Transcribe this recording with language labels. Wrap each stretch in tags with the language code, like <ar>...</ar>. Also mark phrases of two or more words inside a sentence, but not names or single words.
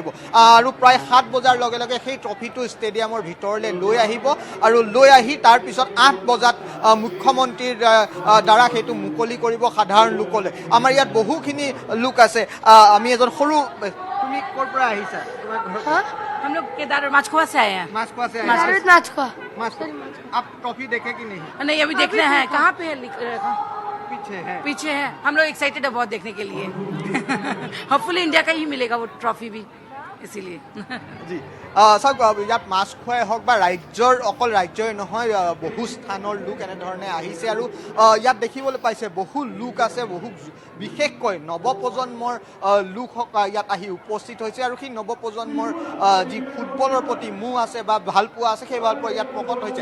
<as>আৰু প্ৰায় 7 বজাৰ লগে লগে সেই ট্ৰফিটো ষ্টেডিয়ামৰ ভিতৰলৈ লৈ আহিব আৰু লৈ আহি তাৰপিছত 8 বজাত মুখ্যমন্ত্ৰীৰ দ্বাৰা সেইটো মুকলি কৰিব সাধাৰণ লোকলৈ। আমাৰ ইয়াত বহুখিনি লোক আছে। আমি এজন সৰু, তুমি ক'ৰ পৰা আহিছা?</as> <hi>हम लोग केदार माचखुआ से आए हैं। माचखुआ से आप ट्रॉफी देखे कि नहीं? नहीं, अभी देख रहे हैं। कहाँ पे है? पीछे है। पीछे है। हम लोग एक्साइटेड है बहुत देखने के लिए। होपफुली इंडिया का ही मिलेगा वो ट्रॉफी भी, इसीलिए।</hi> <as>জি চাওক, ইয়াত মাছখোৱাই হওক বা ৰাজ্যৰ, অকল ৰাজ্যই নহয়, বহু স্থানৰ লোক এনেধৰণে আহিছে আৰু ইয়াত দেখিবলৈ পাইছে বহু লোক আছে, বহু বিশেষকৈ নৱপ্ৰজন্মৰ লোক ইয়াত আহি উপস্থিত হৈছে আৰু সেই নৱপ্ৰজন্মৰ যি ফুটবলৰ প্ৰতি মোহ আছে বা ভালপোৱা আছে সেই ভালপোৱা ইয়াত প্ৰকট হৈছে।</as>